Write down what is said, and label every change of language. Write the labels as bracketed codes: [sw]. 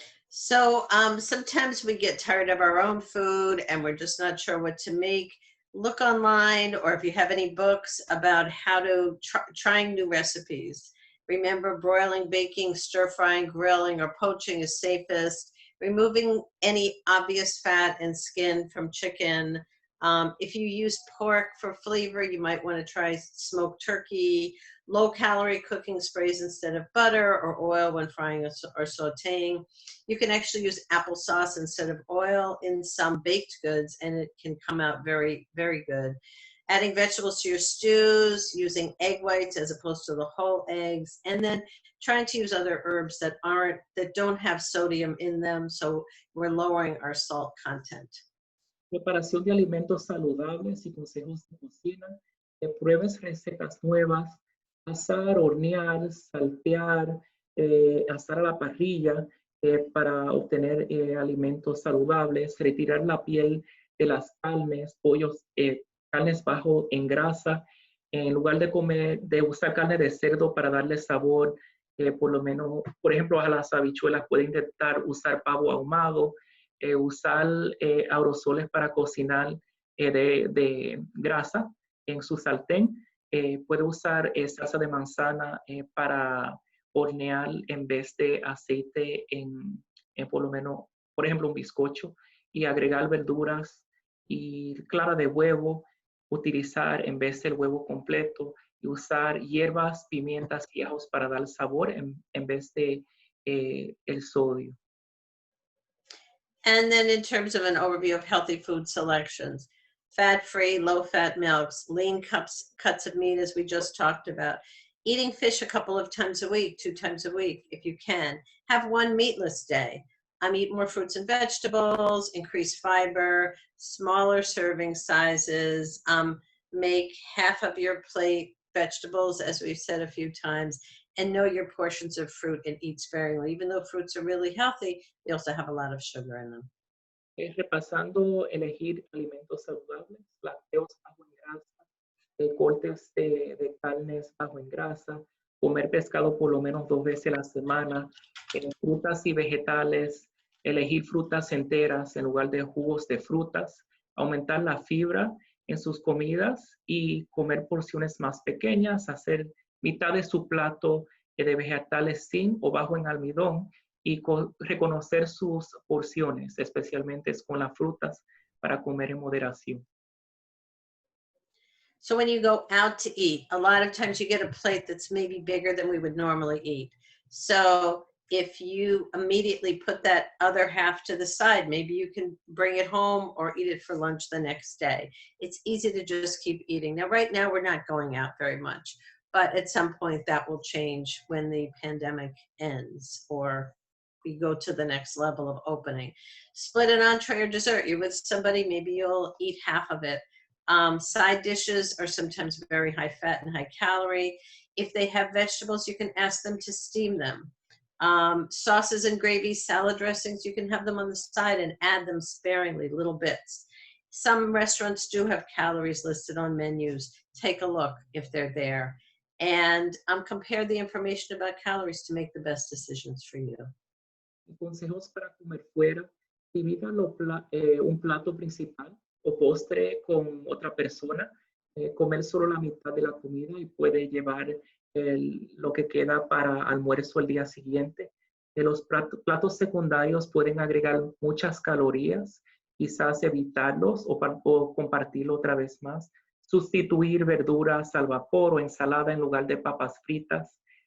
[en] So sometimes we get tired of our own food and we're just not sure what to make. Look online, or if you have any books about how to trying new recipes. Remember, broiling, baking, stir frying, grilling, or poaching is safest. Removing any obvious fat and skin from chicken. If you use pork for flavor, you might want to try smoked turkey. Low-calorie cooking sprays instead of butter or oil when frying or sauteing. You can actually use applesauce instead of oil in some baked goods, and it can come out very, very good. Adding vegetables to your stews, using egg whites as opposed to the whole eggs, and then trying to use other herbs that don't have sodium in them, so we're lowering our salt content. [es] Preparación de alimentos saludables y consejos de cocina. Pruebes recetas nuevas. Asar, hornear, saltear, asar a la parrilla para obtener alimentos saludables, retirar la piel de las carnes, pollos, carnes bajo en grasa, en lugar de usar carne de cerdo para darle sabor, por lo menos, por ejemplo, a las habichuelas puede intentar usar pavo ahumado, usar aerosoles para cocinar de grasa en su sartén. Puede usar salsa de manzana para hornear en vez de aceite en por lo menos, por ejemplo, un bizcocho, y agregar verduras y clara de huevo, utilizar en vez del huevo completo, y usar hierbas, pimientas y ajos para dar sabor en vez de el sodio. [en] And then in terms of an overview of healthy food selections, fat-free, low-fat milks, lean cuts of meat, as we just talked about. Eating fish a couple of times a week, 2 times a week, if you can. Have one meatless day. Eat more fruits and vegetables, increase fiber, smaller serving sizes, make half of your plate vegetables, as we've said a few times, and know your portions of fruit and eat sparingly. Even though fruits are really healthy, they also have a lot of sugar in them. [es] Repasando, elegir alimentos saludables, lácteos bajo en grasa, cortes de carnes bajo en grasa, comer pescado por lo menos 2 veces a la semana, frutas y vegetales, elegir frutas enteras en lugar de jugos de frutas, aumentar la fibra en sus comidas y comer porciones más pequeñas, hacer mitad de su plato de vegetales sin o bajo en almidón, y reconocer sus porciones, especialmente con las frutas, para comer en moderación. [en] So when you go out to eat, a lot of times you get a plate that's maybe bigger than we would normally eat. So if you immediately put that other half to the side, maybe you can bring it home or eat it for lunch the next day. It's easy to just keep eating. Now, right now, we're not going out very much, but at some point that will change when the pandemic ends or we go to the next level of opening. Split an entree or dessert. You're with somebody, maybe you'll eat half of it. Side dishes are sometimes very high fat and high calorie. If they have vegetables, you can ask them to steam them. Sauces and gravies, salad dressings, you can have them on the side and add them sparingly, little bits. Some restaurants do have calories listed on menus. Take a look if they're there. And compare the information about calories to make the best decisions for you. [es] Consejos para comer fuera. Divida un plato principal o postre con otra persona. Comer solo la mitad de la comida y puede llevar lo que queda para almuerzo el día siguiente. Los platos secundarios pueden agregar muchas calorías, quizás evitarlos o compartirlo otra vez más. Sustituir verduras al vapor o ensalada en lugar de papas fritas.